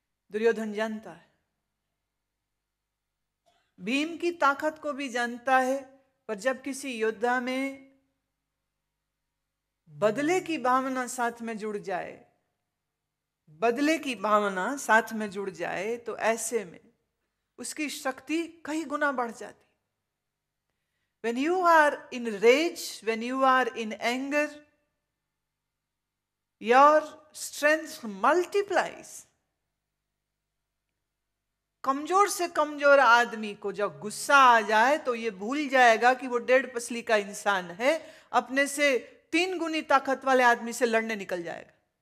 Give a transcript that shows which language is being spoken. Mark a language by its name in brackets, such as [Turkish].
[Hindi] दुर्योधन जानता है, भीम की ताकत को भी जानता है, पर जब किसी योद्धा में बदले की भावना साथ में जुड़ जाए, बदले की भावना साथ में जुड़ जाए तो ऐसे में उसकी शक्ति कई गुना बढ़ जाती। [English] When you are in rage, when you are in anger, your strength multiplies. [Hindi] कमजोर से कमजोर आदमी को जब गुस्सा आ जाए तो ये भूल जाएगा कि वो 1.5 पसली का इंसान है, अपने से 3 गुनी ताकत वाले आदमी से लड़ने निकल जाएगा।